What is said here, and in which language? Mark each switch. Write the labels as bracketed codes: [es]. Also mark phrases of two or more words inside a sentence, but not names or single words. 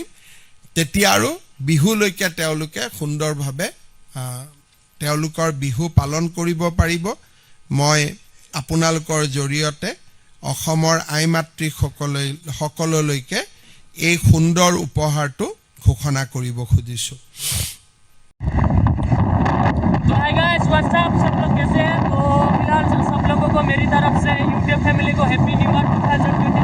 [as] তেতিয়া আৰু বিহুলৈকে তেওঁলোকে সুন্দৰভাৱে তেওঁলোকৰ বিহু পালন কৰিব পাৰিব। মই আপোনালোকৰ জৰিয়তে অসমৰ আই মাতৃসকললৈকে এই সুন্দৰ উপহাৰটো ঘোষণা কৰিব খুজিছোঁ। [hi] तो [en] hi guys, what's up, [hi] सब लोग कैसे हैं? तो फिलहाल सब लोगों को मेरी तरफ से [en] YouTube family [hi] को [en] happy new year [hi] 2025